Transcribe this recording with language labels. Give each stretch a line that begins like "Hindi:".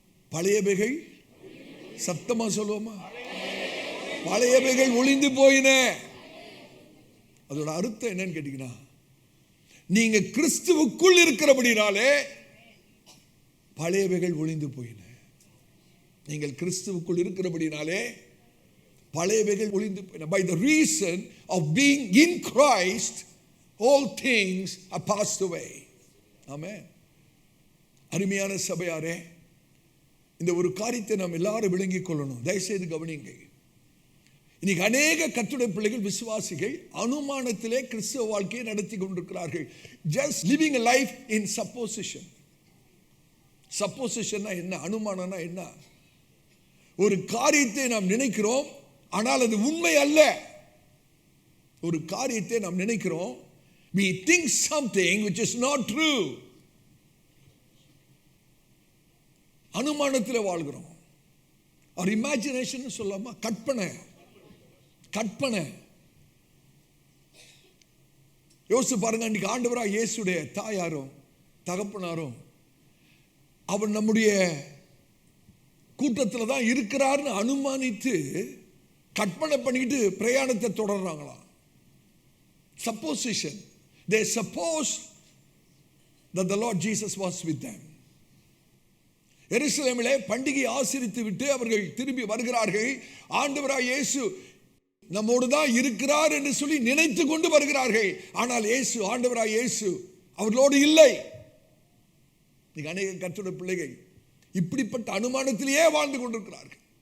Tamil: பழையவைகள், சத்தமா சொல்லுவோமா, பழையவைகள் ஒளிந்து போயின. அதோட அர்த்தம் என்னன்னு கேட்டீங்கன்னா, நீங்க கிறிஸ்துவுக்குள் இருக்கிறபடினாலே பழையவைகள் ஒளிந்து போயின. நீங்கள் கிறிஸ்துவுக்குள் இருக்கிறபடினாலே பழையவைகள் ஒளிந்து போயின.
English: By the reason of being in Christ, all things are passed away.
Tamil: ஆமென். அருமையான சபையாரே, இந்த ஒரு காரியத்தை நாம் எல்லாரும் விளங்கிக் கொள்ளணும். தயவுசெய்து கவனிங்க. இன்னைக்கு அநேக கர்த்தருடைய பிள்ளைகள், விசுவாசிகள் அனுமானத்திலே கிறிஸ்தவ வாழ்க்கையை நடத்தி கொண்டிருக்கிறார்கள்.
English: just living a life in supposition.
Tamil: supposition என்ன, அனுமானம்னா என்ன? ஒரு காரியத்தை நாம் நினைக்கிறோம், ஆனால் அது உண்மை அல்ல. ஒரு காரியத்தை நாம் நினைக்கிறோம்,
English: we think something which is not true.
Tamil: அனுமானத்தில் வாழ்கிறோம். ஒரு இமேஜினேஷன் சொல்லாமா, கற்பனை. கற்பனை. யோசிச்சு பாருங்க, இன்னைக்கு ஆண்டவராக இயேசுடைய தாயாரும் தகப்பனாரும் அவர் நம்முடைய கூட்டத்தில் தான் இருக்கிறார்னு அனுமானித்து கற்பனை பண்ணிட்டு பிரயாணத்தை தொடர்றாங்களாம்.
English: supposition. They suppose that the Lord Jesus was with them.
Tamil: எருசலேமிலே பண்டிகை ஆசரித்து விட்டு அவர்கள் திரும்பி வருகிறார்கள். ஆண்டவராய் இயேசு நம்மோடு தான் இருக்கிறார் என்று சொல்லி நினைத்து கொண்டு வருகிறார்கள். ஆனால் இயேசு, ஆண்டவராய் இயேசு அவர்களோடு இல்லை. அநேக கர்த்தருடைய பிள்ளைகள் இப்படிப்பட்ட அனுமானத்திலேயே வாழ்ந்து கொண்டிருக்கிறார்கள்.